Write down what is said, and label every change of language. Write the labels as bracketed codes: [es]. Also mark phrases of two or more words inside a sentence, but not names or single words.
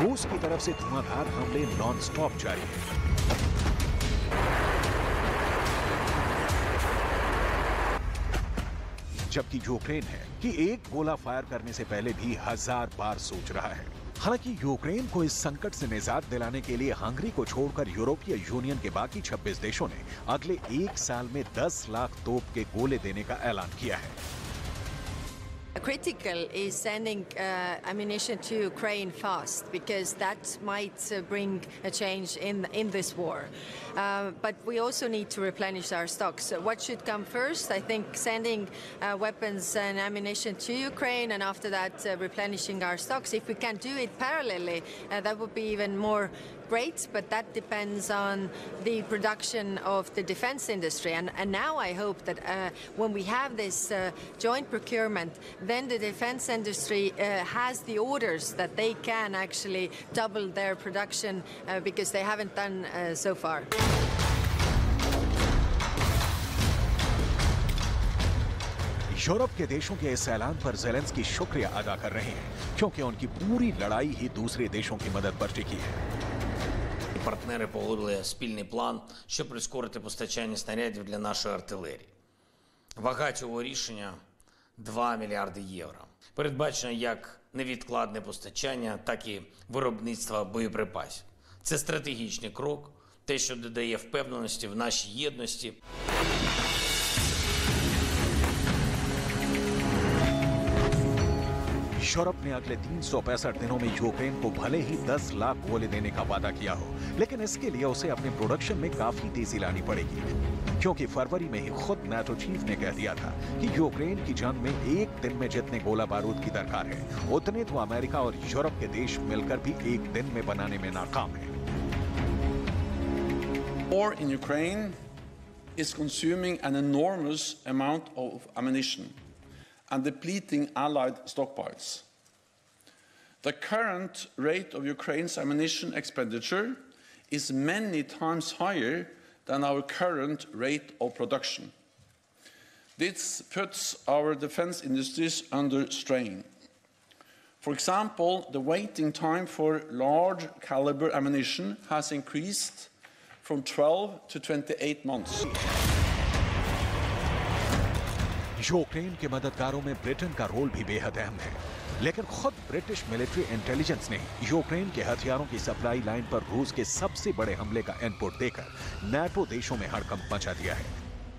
[hi] रूस की तरफ से धुआंधार हमले [en] non stop [hi] जारी हैं। जबकि यूक्रेन है कि 1 गोला फायर करने से पहले भी 1000 बार सोच रहा है। हालांकि यूक्रेन को इस संकट से निजात दिलाने के लिए हंगरी को छोड़कर यूरोपीय यूनियन के बाकी 26 देशों ने अगले 1 साल में 10 लाख तोप के गोले देने का ऐलान किया है। [en] Critical is sending ammunition to Ukraine fast, because that might bring a change in this war. But we also need to replenish our stocks. So what should come first? I think sending weapons and ammunition to Ukraine, and after that replenishing our stocks. If we can do it parallelly, that would be even more great, but that depends on the production of the defense industry. And now I hope that when we have this joint procurement, then the defense industry has the orders that they can actually double their production, because they haven't done so far. [hi] यूरोप के देशों के इस ऐलान पर जेलेंस्की शुक्रिया अदा कर रहे हैं, क्योंकि उनकी पूरी लड़ाई ही दूसरे देशों की मदद पर टिकी है। [uk] Партнери погодили спільний план, щоб прискорити постачання снарядів для нашої артилерії. Вага цього рішення – 2 мільярди євро. Передбачено як невідкладне постачання, так і виробництво боєприпасів. Це стратегічний крок, те, що додає впевненості в нашій єдності. [hi] यूरोप ने अगले 365 दिनों में यूक्रेन को भले ही 10 लाख गोले देने का वादा किया हो, लेकिन इसके लिए उसे अपने प्रोडक्शन में काफी तेजी लानी पड़ेगी, क्योंकि फरवरी में ही खुद नाटो चीफ ने कह दिया था कि यूक्रेन की जंग में 1 दिन में जितने गोला बारूद की दरकार है, उतने तो अमेरिका और यूरोप के देश मिलकर भी 1 दिन में बनाने में नाकाम है। [en] War in Ukraine is consuming an enormous amount of ammunition and depleting Allied stockpiles. The current rate of Ukraine's ammunition expenditure is many times higher than our current rate of production. This puts our defense industries under strain. For example, the waiting time for large caliber ammunition has increased from 12 to 28 months. [hi] यूक्रेन के मददगारों में ब्रिटेन का रोल भी बेहद अहम है, लेकिन खुद [en] British military intelligence [hi] ने यूक्रेन के हथियारों की [en] supply line [hi] पर रूस के सबसे बड़े हमले का इनपुट देकर नाटो देशों में हड़कंप मचा दिया है।